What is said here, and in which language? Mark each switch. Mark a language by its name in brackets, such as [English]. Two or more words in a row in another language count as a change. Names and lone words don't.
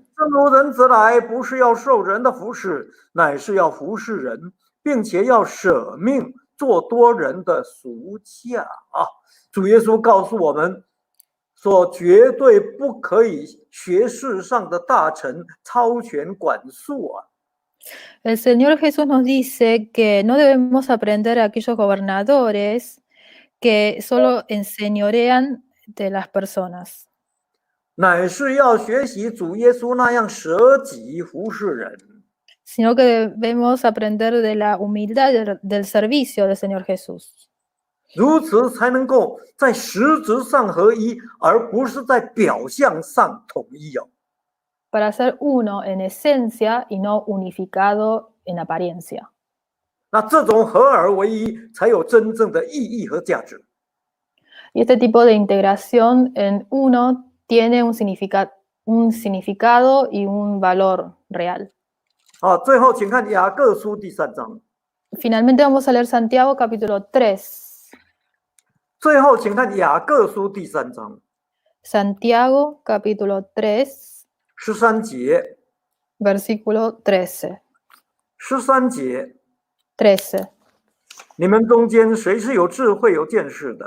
[Chinese] 正如人子来，不是要受人的服侍，乃是要服侍人，并且要舍命做多人的赎价啊！主耶稣告诉我们说，绝对不可以学世上的大臣超权管束啊！ [Spanish] El Señor Jesús nos dice que no debemos aprender a aquellos gobernadores que solo enseñorean de las personas, [Chinese] 乃是要学习主耶稣那样舍己服侍人。 [Spanish] sino que debemos aprender de la humildad del servicio del Señor Jesús. [Chinese] 如此才能够在实质上合一，而不是在表象上统一哦。 [Spanish] Para ser uno en esencia y no unificado en apariencia. [Chinese] 那这种合而为一，才有真正的意义和价值。 [Spanish] Y este tipo de integración en uno tiene un significado y un valor real. [Chinese] 好，最后请看雅各书第3章。 [Spanish] Finalmente vamos a leer Santiago capítulo 3. [Chinese] 最后请看雅各书第3章 [Spanish] Santiago capítulo 3, [Chinese] 13 节。 [Spanish] versículo 13. [Chinese] 13节， [Spanish] 13. [Chinese] 你们中间谁是有智慧、有见识的呢？